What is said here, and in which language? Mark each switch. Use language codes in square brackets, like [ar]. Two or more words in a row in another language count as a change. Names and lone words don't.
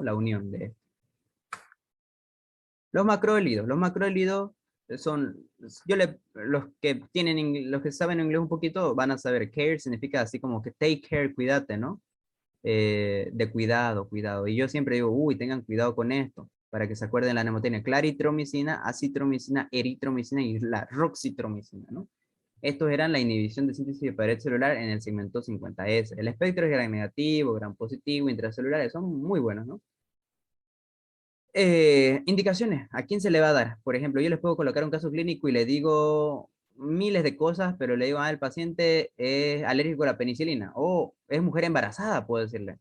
[es] La unión de los macroélidos. Los macroélidos son, los que tienen, los que saben inglés un poquito van a saber, care significa así como que [en] take care, [es] cuídate, ¿no? De cuidado, cuidado. Y yo siempre digo, uy, tengan cuidado con esto, para que se acuerden la mnemotecnia, claritromicina, acitromicina, eritromicina y la roxitromicina, ¿no? Estos eran la inhibición de síntesis de pared celular en el segmento 50S. El espectro es gran negativo, gran positivo, intracelulares, son muy buenos, ¿no? Indicaciones, ¿a quién se le va a dar? Por ejemplo, yo les puedo colocar un caso clínico y le digo miles de cosas, pero le digo, el paciente es alérgico a la penicilina, o es mujer embarazada, puedo decirle.